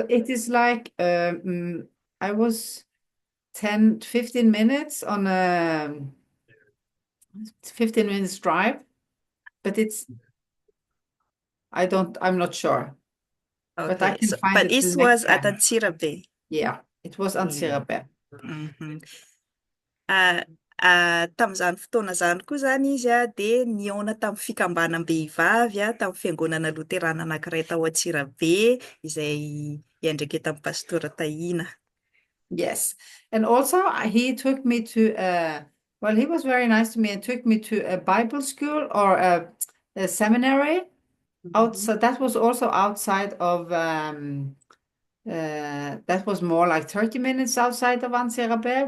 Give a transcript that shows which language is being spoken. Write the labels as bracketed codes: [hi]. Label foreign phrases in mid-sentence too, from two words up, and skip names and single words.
[en] It is like I was 10, 15 minutes on a 15 minutes drive, but I'm not sure. But I Okay, can so find but it the this next was at time. Antsirabe. Yeah, it was Antsirabe. Mhm. [mg] Tamin'izany fotoana izany koa zany izy dia nihaona tamin'ny fikambanam-behivavy tamin'ny Fiangonana Loterana anankiray tao Antsirabe izay iandraikety tamin'ny Pastora Tahina. [en] Yes. And also he took me to well, he was very nice to me and took me to a Bible school or a seminary outside. That was also outside of that was more like 30 minutes outside of Antsirabe.